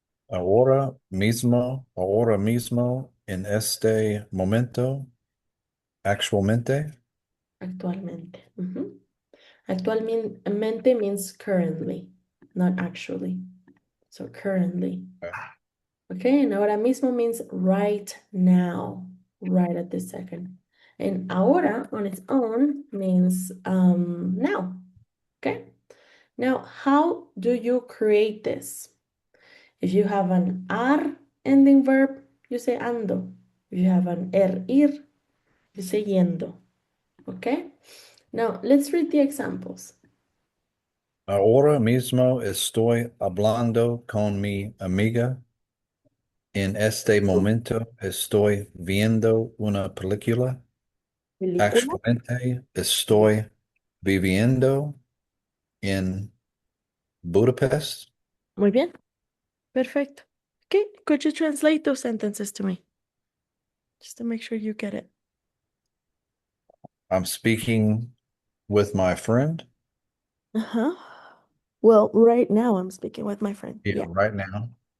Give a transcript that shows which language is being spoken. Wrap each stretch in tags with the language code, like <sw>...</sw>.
<es>Ahora mismo, en este momento, actualmente. actualmente.</es> <en>Actualmente means currently, not actually. So currently. Okay. Okay, and ahora mismo means right now, right at this second. And ahora on its own means now. Okay, now how do you create this? If you have an ar ending verb, you say ando. If you have an ir, you say yendo. Okay, now let's read the examples.</en> <es>Ahora mismo estoy hablando con mi amiga. En este momento estoy viendo una película. Película. Actualmente estoy viviendo en Budapest. Muy bien, perfect.</es> <en>Okay, could you translate those sentences to me? Just to make sure you get it. I'm speaking with my friend. Uh-huh. Well, right now I'm speaking with my friend. Yeah, Yeah. right now.</en>